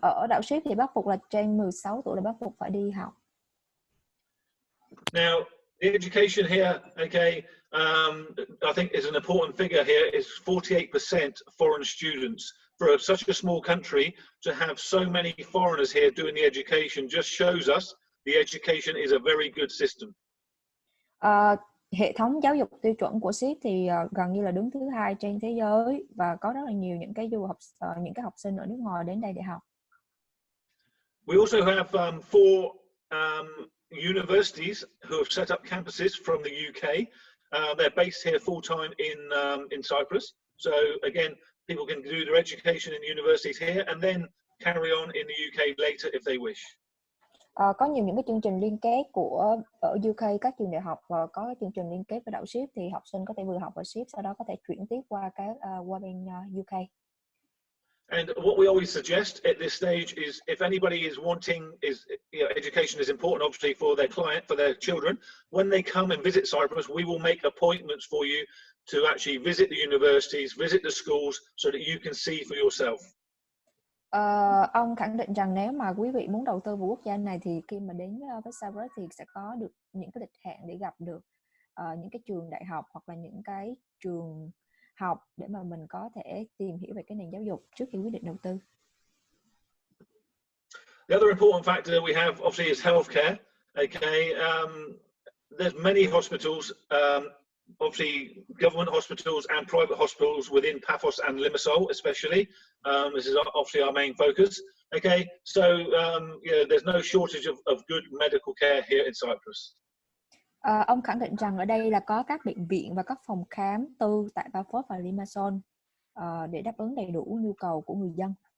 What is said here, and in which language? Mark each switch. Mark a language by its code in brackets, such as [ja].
[vi] Ở đảo Síp thì bắt buộc là trên 16 tuổi là bắt buộc phải đi học. [en] Now, the education here, okay, I think is an important figure here, is 48% foreign students. For such a small country to have so many foreigners here doing the education just shows us the education is a very good system. [vi] Hệ thống giáo dục tiêu chuẩn của Síp thì gần như là đứng thứ hai trên thế giới và có rất là nhiều những cái những cái học sinh ở nước ngoài đến đây để học. [en] We also have four universities who have set up campuses from the UK. They're based here full time in Cyprus. So again, people can do their education in universities here and then carry on in the UK later if they wish. [vi] Có nhiều những cái chương trình liên kết ở UK, các trường đại học và có cái chương trình liên kết với đảo Síp thì học sinh có thể vừa học ở Síp sau đó có thể chuyển tiếp qua qua bên UK. [en] And what we always suggest at this stage is if anybody is wanting education is important obviously for their client, for their children, when they come and visit Cyprus, we will make appointments for you to actually visit the universities, visit the schools so that you can see for yourself. [vi] Ông khẳng định rằng nếu mà quý vị muốn đầu tư vào quốc gia này thì khi mà đến với Cyprus thì sẽ có được những cái lịch hẹn để gặp được những cái trường đại học hoặc là những cái trường học để mà mình có thể tìm hiểu về cái nền giáo dục trước khi quyết định đầu tư. [en] The other important factor we have obviously is healthcare. Okay, there's many hospitals, obviously government hospitals and private hospitals within Paphos and Limassol especially. This is obviously our main focus. Okay, so there's no shortage of good medical care here in Cyprus. [vi] Ông khẳng định rằng ở đây là có các bệnh viện và các phòng khám tư tại Paphos và Limassol để đáp ứng đầy đủ nhu cầu của người dân.